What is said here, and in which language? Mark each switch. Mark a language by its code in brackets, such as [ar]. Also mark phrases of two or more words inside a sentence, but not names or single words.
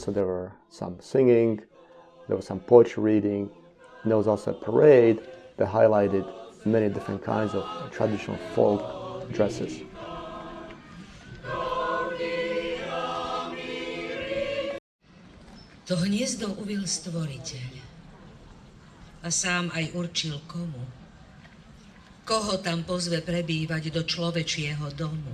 [en] So there were some singing, there was some poetry reading, and there was also a parade that highlighted many different kinds of traditional folk dresses. [sk] To hniezdo uviel Stvoriteľ a sám aj určil komu. Koho tam pozve prebývať do človečieho domu.